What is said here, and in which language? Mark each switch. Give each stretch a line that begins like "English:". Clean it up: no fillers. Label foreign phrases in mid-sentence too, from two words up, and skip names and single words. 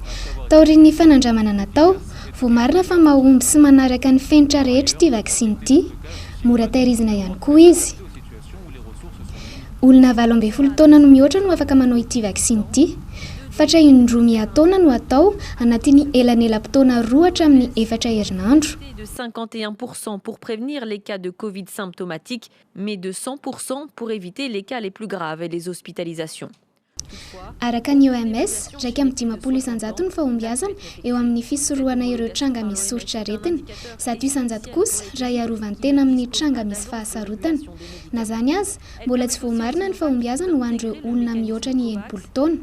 Malagasy: Taorian'ny fanandramana natao, voamarina fa mahomby sy manaraka ny fenitra rehetra ity vaksiny ity. Mora tahirizina ihany koa izy. Olona 12 taona no mihoatra no afaka manao ity vaksiny ity. Fatra indroa miataona no atao anatin'ny elanelam-potoana 2 hatramin'ny 4 herinandro.
French: De 51% pour prévenir les cas de Covid symptomatiques, mais de 100% pour éviter les cas les plus graves et les hospitalisations.
Malagasy: Araka ny OMS, 150 ny fahombiazana eo amin'ny fisorohana ireo tranga misy soritra aretina, 700 kosa raha iarovan-tena amin'ny tranga misy fahasarotana. Na zany azy, mbola tsy voamarina ny fahombiazana ho an'ireo olona mihoatra ny 80 taona.